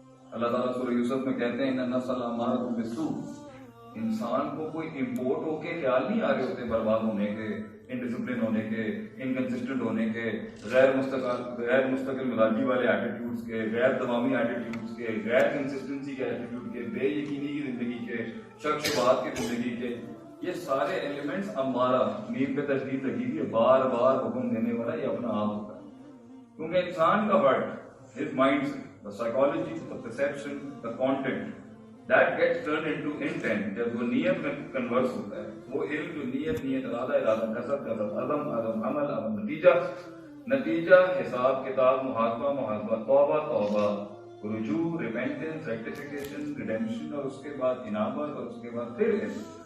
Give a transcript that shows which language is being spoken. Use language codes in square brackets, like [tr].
[ur] اللہ تعالیٰ سورہ یوسف میں کہتے ہیں [ar] ان النفس لامارۃ بالسوء. [ur] انسان کو کوئی امپورٹ ہو کے خیال نہیں آ رہے ہوتے برباد ہونے کے، انڈسپلن ہونے کے، انکنسسٹنٹ ہونے کے، غیر مستقل مزاجی والے ایٹیٹیوڈز کے، غیر دوامی ایٹیٹیوڈز کے، غیر کنسسٹنسی کے ایٹیٹیوڈ کے، بے یقینی کی زندگی کے، شک شبہات کی زندگی کے. یہ سارے ایلیمنٹس امارہ، میم پہ تشدید لگی ہوئی ہے، بار بار حکم دینے والا یہ اپنا آپ ہوتا ہے. کیونکہ انسان کا heart, [en] his mindset, the psychology, the perception, the content, that gets turned into intent. [ur] جب وہ نیت میں کنورس ہوتا ہے، وہ علم جو نیت، ارادہ، قصد، عزم، عمل، نتیجہ، حساب کتاب، محاسبہ، توبہ، رجوع، ریپینٹنس، ریکٹیفیکیشن، ریڈیمپشن، اور اس کے بعد انابت، اور اس کے بعد پھر علم.